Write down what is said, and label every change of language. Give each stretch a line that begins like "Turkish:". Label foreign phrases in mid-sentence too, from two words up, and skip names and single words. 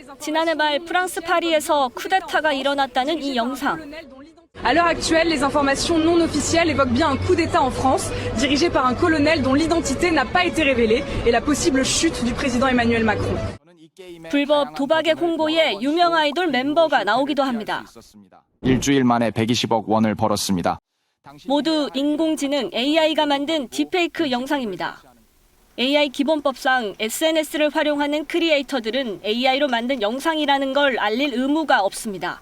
Korean: 지난해 말 프랑스 파리에서 쿠데타가 일어났다는 이 영상.
French: À l'heure actuelle, les informations non officielles évoquent bien un coup d'État en France, dirigé par un colonel dont l'identité n'a pas été révélée, et la possible chute du président Emmanuel Macron.
Korean: 불법 도박의 홍보에 유명 아이돌 멤버가 나오기도 합니다. 일주일 만에 120억 원을 벌었습니다. 모두 인공지능 AI가 만든 딥페이크 영상입니다. AI 기본법상 SNS를 활용하는 크리에이터들은 AI로 만든 영상이라는 걸 알릴 의무가 없습니다.